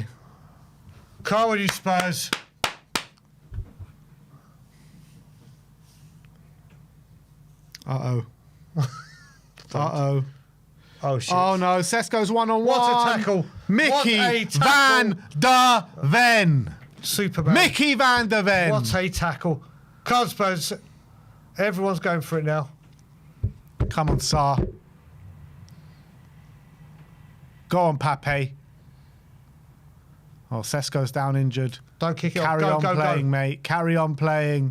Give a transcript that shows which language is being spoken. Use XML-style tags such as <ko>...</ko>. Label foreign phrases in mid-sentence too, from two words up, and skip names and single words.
<en>Come on, you Spurs. Uh-oh. Uh-oh. Oh, shit. Oh, no. Sesko's one-on-one. What a tackle. Mickey What a tackle. van der Ven. Superman. Mickey van der Ven. What a tackle. Come on, Spurs. Everyone's going for it now. Come on, Sar. Go on, Pape. Oh, Sesko's down injured. Don't kick it Carry off. on playing, mate. Carry on playing.</en>